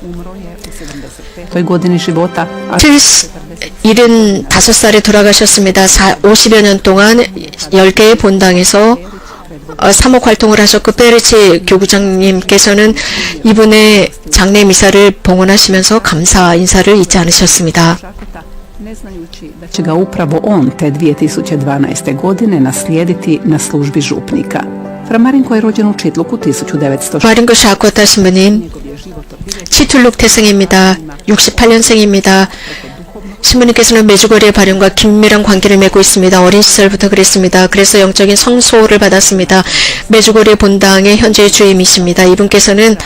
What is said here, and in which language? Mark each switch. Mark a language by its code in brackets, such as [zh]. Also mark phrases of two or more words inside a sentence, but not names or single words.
[ko] 75살에 돌아가셨습니다. 50여 년 동안 10개의 본당에서 사목 활동을 하셨고 페르치 교구장님께서는 이분의 장례 미사를 봉헌하시면서 감사 인사를 잊지 않으셨습니다. [hr] će ga upravo on te 2012. godine naslijediti na službi župnika. Fra Marinko je rođen u Čitluku 1906. [ko] 마린코 샤코타 신부님 치툴룩 태생입니다. 68년생입니다. 신부님께서는 메주거리의 발현과 긴밀한 관계를 맺고 있습니다. 어린 시절부터 그랬습니다. 그래서 영적인 성소를 받았습니다. 메주거리 본당의 현재 주임이십니다.